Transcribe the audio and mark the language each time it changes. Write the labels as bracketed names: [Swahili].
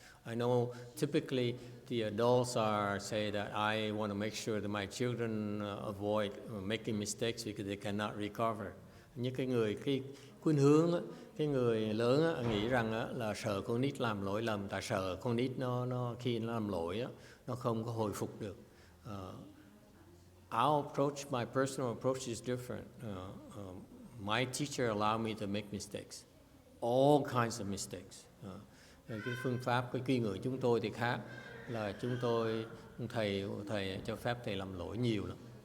[English] I know typically the adults say that I want to make sure that my children avoid making mistakes because they cannot recover. [Vietnamese] Những cái khuynh hướng, cái người lớn nghĩ rằng là sợ con nít làm lỗi lầm, tại sợ con nít nó khi nó làm lỗi nó không có hồi phục được. [English] Our approach, my personal approach is different. My teacher allowed me to make mistakes, all kinds of mistakes. [Vietnamese] Cái phương pháp, cái kỹ ngữ chúng tôi thì khác, là chúng tôi thầy cho phép thầy làm lỗi nhiều lắm.